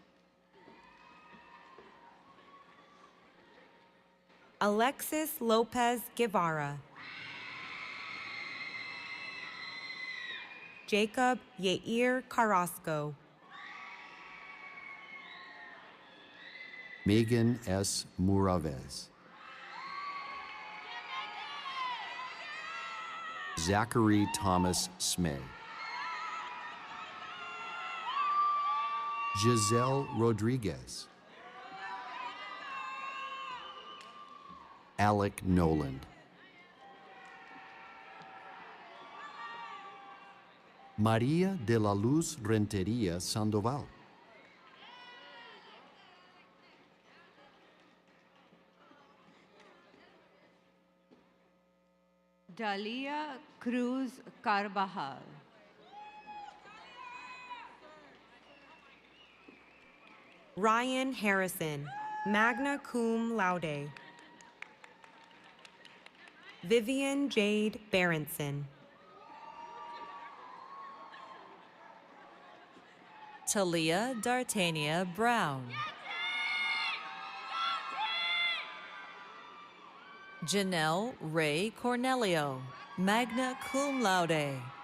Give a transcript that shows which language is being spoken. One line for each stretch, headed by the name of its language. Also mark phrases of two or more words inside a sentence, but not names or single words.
English: Alexis Lopez Guevara. Jacob Yair Carrasco. Megan S. Muravez. Zachary Thomas Smay. Giselle Rodriguez. Alec Noland. Maria de la Luz Renteria Sandoval. Dalia Cruz Carvajal. Ryan Harrison,
Latin: magna cum laude.
English: Vivian Jade Berenson. Talia Dartania Brown. Janelle Ray Cornelio,
Latin: magna cum laude.